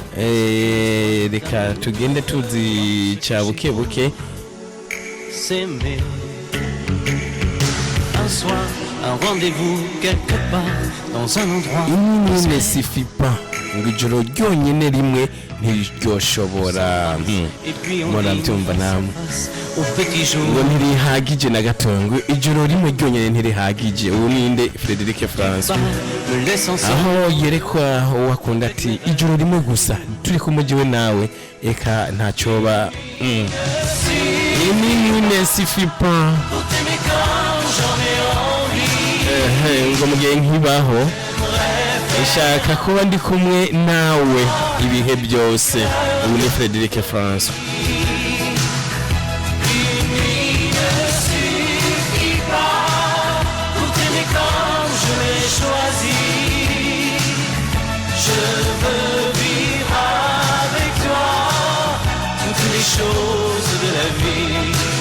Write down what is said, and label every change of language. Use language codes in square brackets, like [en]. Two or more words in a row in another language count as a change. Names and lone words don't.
[rw] Reka tugende tuzica buke buke. [fr] S'aimer un soir, un rendez-vous quelque part dans un endroit. Il ne suffit pas [rw] ngo ijoro ryonyine rimwe ntiryoshobora. Murabyumva namwe ngo ntirihagije na gato, ngo ijoro rimwe ryonyine ntirihagije. Ubu ninde? Frederic François, aho yerekwa wakunda ati ijoro rimwe gusa turi kumujiwe nawe eka ntacyoba. [fr] Il ne suffit pas [rw] ngo mugihe nkibaho Shaka kuba ndi kumwe nawe ibihe byose. Ubu ni Frédéric François. [fr] Choisi, je veux vivre avec toi toutes les choses de la vie.